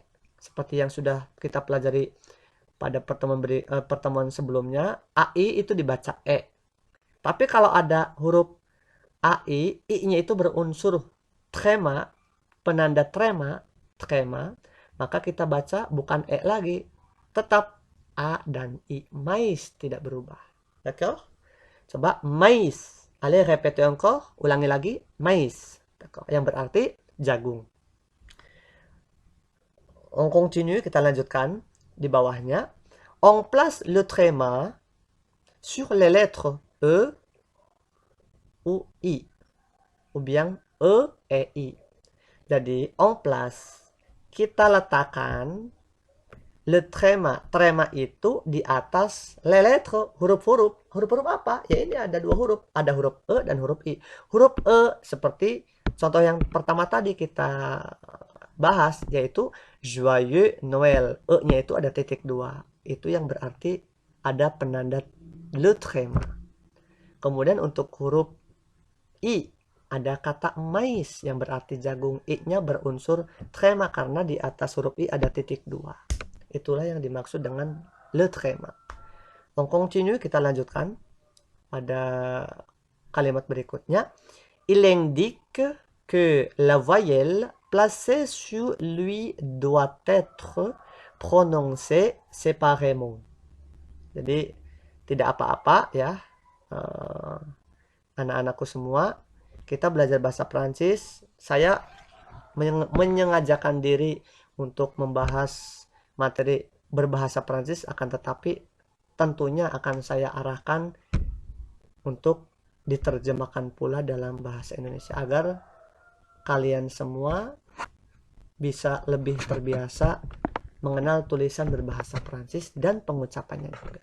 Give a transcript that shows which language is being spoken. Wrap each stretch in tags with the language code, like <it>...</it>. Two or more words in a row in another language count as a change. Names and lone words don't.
<id>Seperti yang sudah kita pelajari pada pertemuan sebelumnya, AI itu dibaca E. Tapi kalau ada huruf AI, I-nya itu berunsur tréma, penanda tréma, maka kita baca bukan E lagi, tetap A dan I. Mais tidak berubah.</id> <fr>D'accord? Coba mais. Allez, répétez encore.</fr> <id>Ulangi lagi.</id> <fr>Mais. D'accord?</fr> <id>Yang berarti jagung.</id> <fr>On continue,</fr> <id>kita lanjutkan di bawahnya.</id> <fr>On place le tréma sur les lettres E ou I. Ou bien E et I. Jadi, on place.</fr> <id>Kita letakkan</id> <fr>le tréma.</fr> <id>Tréma itu di atas</id> <fr>les lettres,</fr> <id>huruf-huruf. Huruf-huruf apa? Ya ini ada dua huruf. Ada huruf E dan huruf I. Huruf E seperti contoh yang pertama tadi kita bahas, yaitu</id> <fr>Joyeux Noël.</fr> <id>E-nya itu ada titik 2. Itu yang berarti ada penanda</id> <fr>le tréma.</fr> <id>Kemudian untuk huruf I, ada kata mais yang berarti jagung. I-nya berunsur tréma karena di atas huruf I ada titik 2. Itulah yang dimaksud dengan</id> <fr>le tréma. On continue,</fr> <id>kita lanjutkan pada kalimat berikutnya.</id> <fr>Il indique que la voyelle placée sur lui doit être prononcée séparément.</fr> <id>Jadi tidak apa-apa ya, anak-anakku semua, kita belajar bahasa Prancis. Saya menyengajakan diri untuk membahas materi berbahasa Prancis, akan tetapi tentunya akan saya arahkan untuk diterjemahkan pula dalam bahasa Indonesia agar kalian semua bisa lebih terbiasa mengenal tulisan berbahasa Prancis dan pengucapannya juga.</id>